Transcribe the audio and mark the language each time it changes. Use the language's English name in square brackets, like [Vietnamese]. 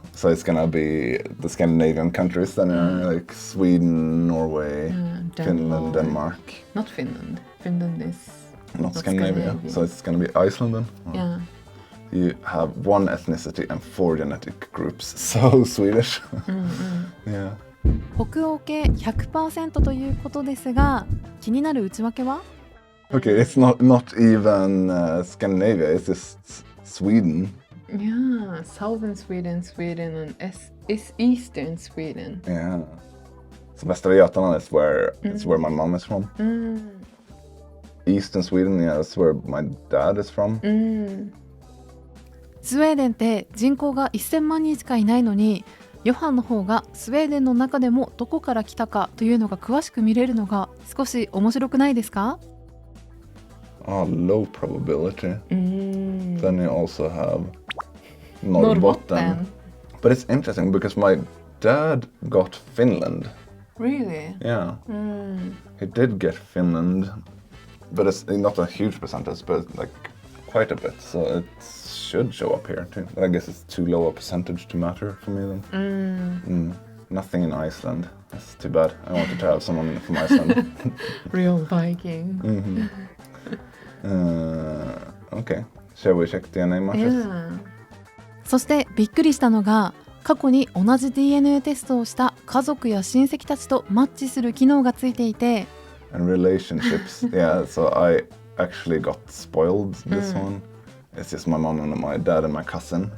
[English] So it's gonna be the Scandinavian countries, then like Sweden, Norway, Finland, Denmark. Not Finland. Finland is Not Scandinavia. So it's gonna be Iceland then. yeah. You have 1 ethnicity and 4 genetic groups. So Swedish. Yeah. [Japanese] 北欧系 100% ということですが、気になる内訳は？ [English] Okay, it's not even Scandinavia. It's just Sweden. Yeah, southern Sweden, and is eastern Sweden. Yeah. So Västra Götaland is where my mom is from. Eastern Sweden, yeah, that's where my dad is from. [Japanese] スウェーデンって人口が1000万人しかいないのに、ヨハンの方がスウェーデンの中でもどこから来たかというのが詳しく見れるのが少し面白くないですか？ [English] Low probability. うーん Then you also have Norrbotten. Norrbotten. But it's interesting because my dad got Finland. Really? Yeah, うん he did get Finland, but it's not a huge percentage, but like quite a bit. So it should show up here too. But I guess it's too low a percentage to matter for me then. うん Nothing in Iceland. That's too bad. I wanted to have someone from Iceland. Real Viking. Okay. Shall we check DNA matches? [Japanese] そしてびっくりしたのが、過去に同じ DNA テストをした家族や親戚たちとマッチする機能がついていて、 [English] And relationships. Yeah, so I actually got spoiled this one. It's just my mom and my dad and my cousin.